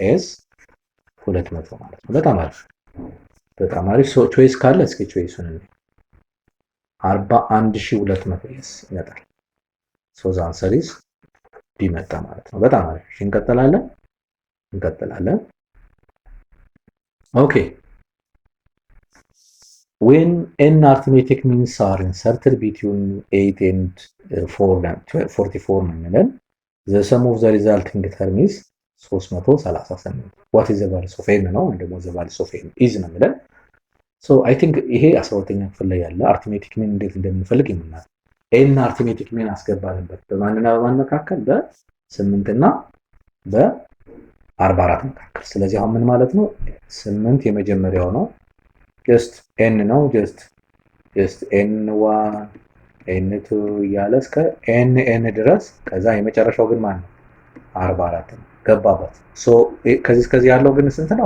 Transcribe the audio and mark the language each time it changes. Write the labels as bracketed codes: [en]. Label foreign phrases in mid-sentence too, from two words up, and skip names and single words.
[am] ኤስ 200 ማለት ነው። በጣም አሪፍ በጣም አሪፍ። [en] so choice [am] ካለ እስኪ ቾይሱን 41200 ኤስ ይመጣል። [en] so the answer is B [am] መጣ ማለት ነው። በጣም አሪፍ። እንቀጥላለን። [en] ኦኬ when n arithmetic means are inserted between 8 and 44 [am] ነው የሚለን [en] the sum of the resulting term is 338 what is the value of n [am] ነው ወይም ደግሞ [en] the value of n is [am] ነው የሚለን [en] so I think [am] ይሄ 12ኛ ክፍል ላይ ያለ [en] arithmetic mean እንዴት [am] እንደምንፈልግ ይመናል [en] n arithmetic mean [am] አስገባንበት በማንና በማን መካከል በ8 እና በ44 መካከል ስለዚህ አሁን ምን ማለት ነው 8 የመጀመሪያው ነው just n ነው just n1 n2 እያለ እስከ n ድረስ ከዛ የመጨረሻው ግን ማን ነው 44 ነው ገባበት ሶ ከዚህ እስከዚህ ያለው ግን ስንት ነው